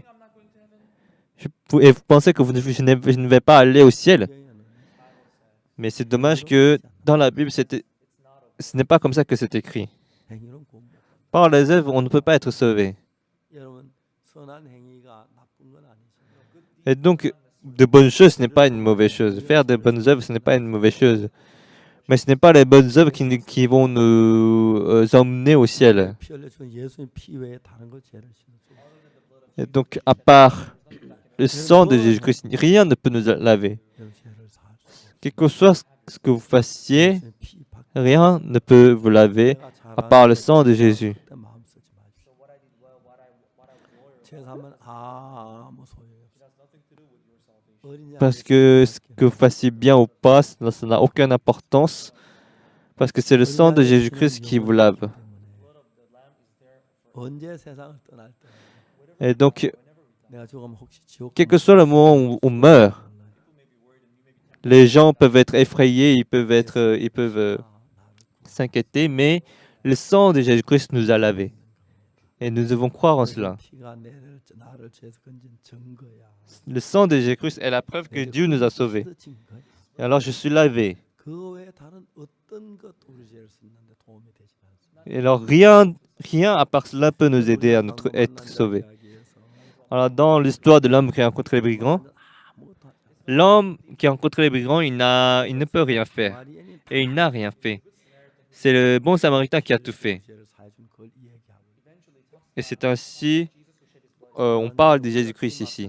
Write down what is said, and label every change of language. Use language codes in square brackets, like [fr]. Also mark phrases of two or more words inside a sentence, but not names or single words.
[fr] Et vous pensez que je ne vais pas aller au ciel? Mais c'est dommage que dans la Bible, ce n'est pas comme ça que c'est écrit. [ko] 행위는 곧 [fr] Par les œuvres, on ne peut pas être sauvé. [ko] 여러분 선한 행위가 나쁜 건 아니죠. [fr] Et donc, de bonnes choses, ce n'est pas une mauvaise chose. Faire de bonnes œuvres, ce n'est pas une mauvaise chose. Mais ce n'est pas les bonnes œuvres qui vont nous emmener au ciel. [ko] 피 흘려준 예수님 피 외에 다른 거 죄를 씻는 [fr] Et donc, à part le sang de Jésus-Christ, rien ne peut nous laver. [ko] 죄를 사할 수 [fr] Quel que soit ce que vous fassiez, [ko] 예수님 피 받고 [fr] rien ne peut vous laver [ko] 내가 [fr] à part le sang de Jésus. [ko] 그때 마음 쓰지 마십시오. 제사하면 아무 소용이 없어요. 어린 양의 [fr] Parce que ce [ko] 피밖에 [fr] que vous fassiez bien ou pas, ça n'a aucune importance. Parce que c'est le sang de Jésus-Christ qui vous lave. [ko] 언제 세상을 떠날 때 [fr] Et donc, [ko] 내가 죽으면 혹시 지옥 [fr] quel que soit le moment où on meurt, les gens peuvent être effrayés, ils peuvent s'inquiéter, mais le sang de Jésus-Christ nous a lavés. Et nous devons croire en cela. [ko] 피가 나를 죄에서 건진 증거야. [fr] Le sang de Jésus-Christ est la preuve que Dieu nous a sauvés. [ko] 씻어진 거야. [fr] Et alors je suis lavé. [ko] 그 외에 다른 어떤 것도 우리 죄를 씻는데 도움이 되지 않습니다. [fr] Et alors rien à part cela peut nous aider à être sauvés. Alors dans l'histoire de l'homme qui a rencontré les brigands, l'homme qui a rencontré les brigands, il ne peut rien faire. Et il n'a rien fait. C'est le bon samaritain qui a tout fait. Et c'est ainsi, on parle de Jésus-Christ ici.